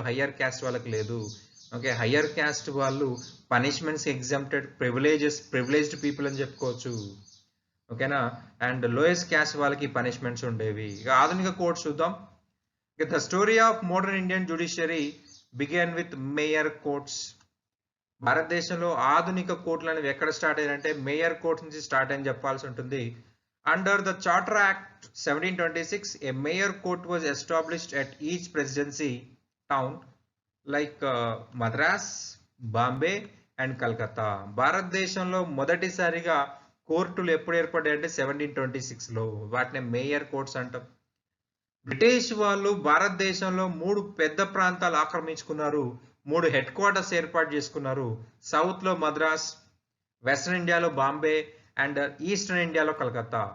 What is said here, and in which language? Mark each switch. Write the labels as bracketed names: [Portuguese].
[Telugu] Higher caste వాళ్ళకి లేదు. Okay. Higher caste వాళ్ళు [English] punishments exempted privileged people [Telugu] అని చెప్పుకోవచ్చు. ఓకేనా? అండ్ లోయెస్ట్ క్యాస్ట్ వాళ్ళకి పనిష్మెంట్స్ ఉండేవి. ఇక ఆధునిక కోర్ట్స్ చూద్దాం. [English] The story of modern Indian judiciary began with mayor courts. [Telugu] భారతదేశంలో ఆధునిక కోర్టులు అనేవి ఎక్కడ స్టార్ట్ అయ్యాయంటే మేయర్ కోర్ట్స్ నుంచి స్టార్ట్ అని చెప్పాల్సి ఉంటుంది. [English] Under the charter act 1726 a mayor court was established at each presidency town like Madras, Bombay and Calcutta. [Telugu] భారతదేశంలో మొదటిసారిగా కోర్టులు ఎప్పుడు ఏర్పడ్డాయంటే 1726లో. వాటిని మేయర్ కోర్ట్స్ అంటాం. బ్రిటిష్ వాళ్ళు భారతదేశంలో 3 పెద్ద ప్రాంతాలు ఆక్రమించుకున్నారు. 3 హెడ్ క్వార్టర్స్ ఏర్పాటు చేసుకున్నారు. సౌత్ లో మద్రాస్, వెస్ట్రన్ ఇండియాలో బాంబే అండ్ ఈస్టర్న్ ఇండియాలో కలకత్తా.